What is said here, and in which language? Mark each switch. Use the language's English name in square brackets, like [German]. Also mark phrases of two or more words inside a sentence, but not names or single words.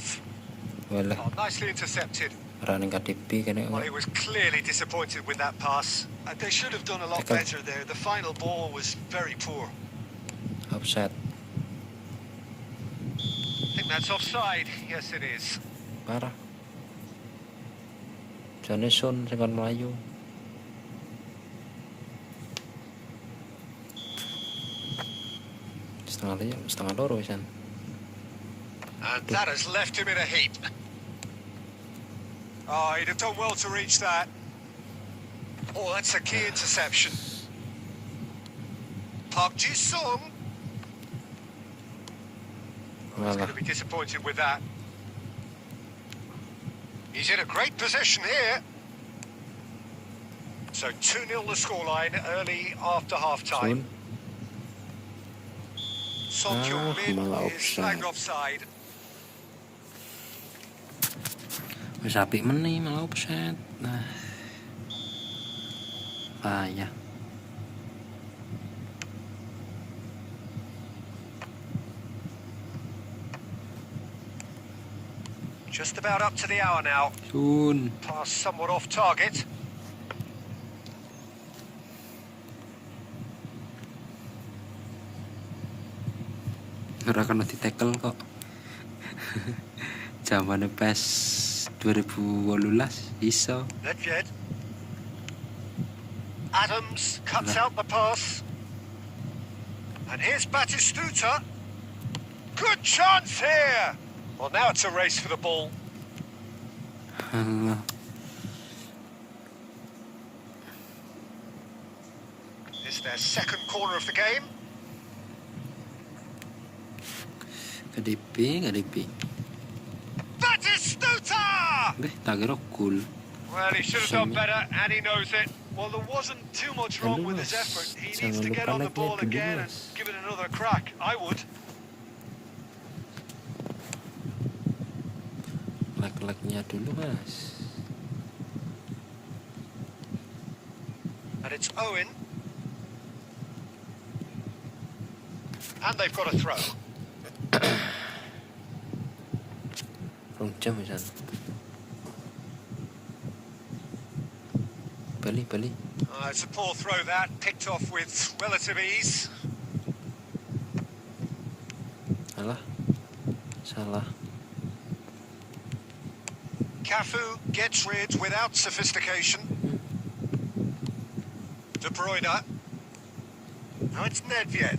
[English] Walah, Oh, nicely intercepted. [Javanese] running KTP kena. [English] Well, he was clearly disappointed with that pass. They should have done a lot Tackle. better there. The final ball was very poor. Offset. I think that's offside. Yes, it is. [Indonesian] Parah. [Javanese] Jane Sun sing kon Melayu. Setengah loro pisan. [English] And that has left him in a heap. Oh, he'd have done well to reach that. Oh, that's a key interception. Park Ji-sung. Oh, he's going to be disappointed with that. He's in a great position here. So 2-0 the scoreline early after half-time. Sun. Son Heung-min [Javanese] malah [English] is flagged offside. offside. [Javanese] Wis apik meneh malah offset. [Indonesian] Nah. Payah. [English] Just about up to the hour now. Sun. Pass somewhat off target. [Javanese] Ora kena di-tackle kok. Zamane PES 2018 iso. [English] Nedved. Adams cuts out the pass. And here's Batistuta. Good chance here. Well, now it's a race for the ball. Alah. It's their second corner of the game. KDP. Batistuta! Beh, [Javanese] tak kira gol. [English] Well, he should have done better, and he knows it. Well, there wasn't too much wrong with his effort. He needs to get on the ball again and give it another crack. I would. [Indonesian] Lag-lagnya dulu, Mas. [English] And it's Owen. And they've got a throw. [Javanese] Rong jam pisan. [English] Bali. It's a poor throw that, picked off with relative ease. [Javanese] Alah. Salah. [English] Cafu gets rid without sophistication. De Bruyne. Now it's Nedved.